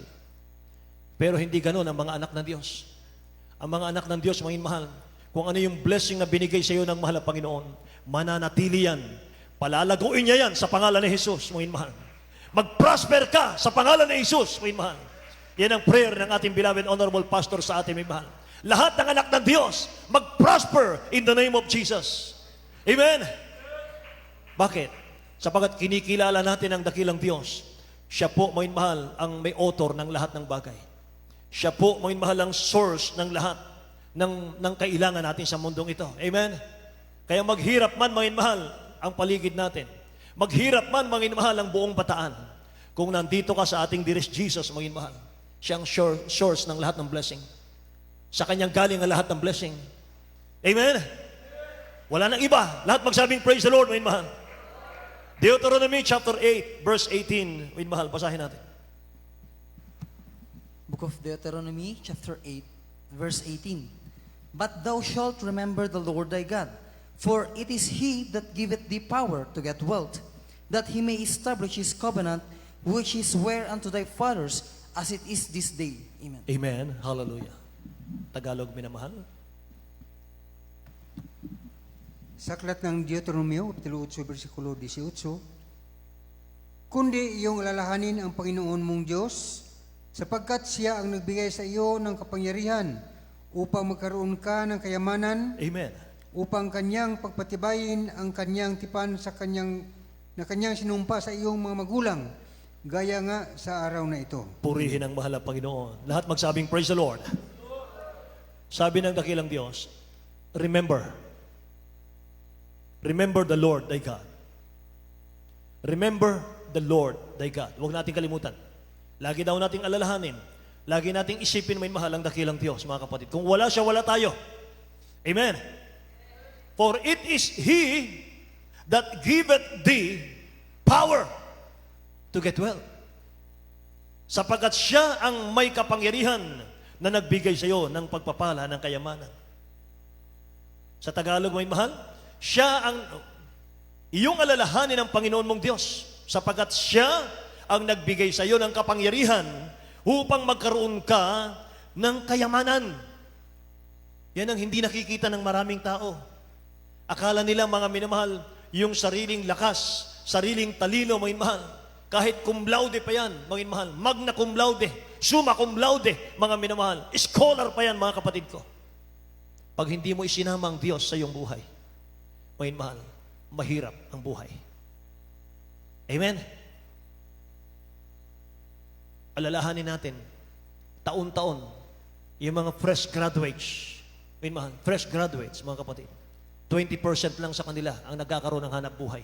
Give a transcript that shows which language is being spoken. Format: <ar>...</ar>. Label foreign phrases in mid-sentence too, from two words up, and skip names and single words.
<tl>Pero hindi ganoon ang mga anak ng Diyos. Ang mga anak ng Diyos, mga mahal, kung ano yung blessing na binigay sa iyo ng mahal na Panginoon, mananatili yan. Palalaguin niya yan sa pangalan ni Jesus, mga mahal. Mag-prosper ka sa pangalan ni Jesus, mga mahal. Yan ang prayer ng ating</tl> <en>beloved honorable pastor</en> <tl>sa ating mga mahal. Lahat ng anak ng Diyos,</tl> <en>mag-prosper in the name of Jesus. Amen?</en> <tl>Bakit? Sapagat kinikilala natin ang dakilang Diyos. Siya po, mga mahal, ang may author ng lahat ng bagay. Siya po, mga mahal, ang source ng lahat ng kailangan natin sa mundong ito. Amen? Kaya maghirap man, mga mahal, ang paligid natin. Maghirap man, mga mahal, ang buong bataan. Kung nandito ka sa ating dearest Jesus, mga mahal, siyang source ng lahat ng blessing. Sa kanyang galing ang lahat ng blessing. Amen? Wala nang iba. Lahat magsabing</tl> <en>praise the Lord,</en> <tl>mga mahal. Deuteronomy</tl> <en>chapter 8, verse 18.</en> <tl>Mga mahal, basahin natin.</tl> <en>Book of Deuteronomy, chapter 8, verse 18. But thou shalt remember the Lord thy God, for it is He that giveth thee power to get wealth, that He may establish His covenant, which He sware unto thy fathers, as it is this day. Amen.</en> <tl>Amen. Hallelujah. Tagalog, minamahal. Sa aklat ng Deuteronomio, kapitulo 8, versikulo 18, kundi iyong alalahanin ang Panginoon mong Diyos, sapagkat Siya ang nagbigay sa iyo ng kapangyarihan upang magkaroon ka ng kayamanan, Amen. upang kanyang pagpatibayin ang kanyang tipan sa kanyang sinumpa sa iyong mga magulang, gaya nga sa araw na ito. Purihin ang mahal na Panginoon. Lahat magsabing</tl> <en>praise the Lord.</en> <tl>Sabi ng dakilang Diyos,</tl> <en>remember the Lord thy God. Remember the Lord thy God.</en> <tl>Huwag natin kalimutan. Lagi daw nating alalahanin. Lagi nating isipin, may mahal ang dakilang Diyos, mga kapatid. Kung wala siya, wala tayo. Amen.</tl> <en>For it is He that giveth thee power to get well.</en> <tl>Sapagkat siya ang may kapangyarihan na nagbigay sa iyo ng pagpapala ng kayamanan. Sa Tagalog, may mahal, siya ang iyong alalahanin ng Panginoon mong Diyos, sapagkat siya ang nagbigay sa iyo ng kapangyarihan upang magkaroon ka ng kayamanan. Yan ang hindi nakikita ng maraming tao. Akala nila, mga minamahal, yung sariling lakas, sariling talino, mga minamahal, kahit</tl> <la>cum laude</la> <tl>pa yan, mga minamahal,</tl> <la>magna cum laude, summa cum laude,</la> <tl>mga minamahal, scholar pa yan, mga kapatid ko. Pag hindi mo isinama ang Diyos sa iyong buhay, mga minamahal, mahirap ang buhay. Amen? Alalahanin natin, taon-taon, yung mga</tl> <en>fresh graduates,</en> <tl>mga kapatid, 20% lang sa kanila ang nagkakaroon ng hanap buhay.</tl>